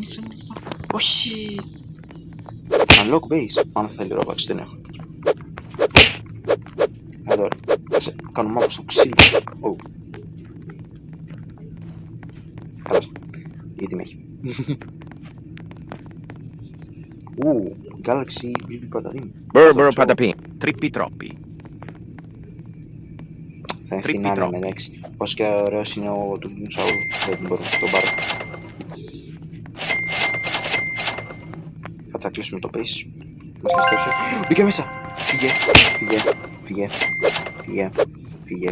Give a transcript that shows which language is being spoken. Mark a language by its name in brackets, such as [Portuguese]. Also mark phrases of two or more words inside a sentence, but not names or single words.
[Greek] Όχι. [English] Unlock base, [Greek] αν θέλει ρόμπαξ, δεν έχω. Εδώ ρε, ας κάνω μάπα στο ξύλο. Καλώς, γιατί με έχει. Galaxy BB πατατίνι. Burr patapin. Trippi troppi. Θα ευθυνάνε με εντάξει. Όσο και ωραίος είναι ο του Σαούλου, δεν μπορώ να τον πάρω. Θα κλείσουμε το base. Μας ληστέψε. Μπήκα μέσα! Φύγε.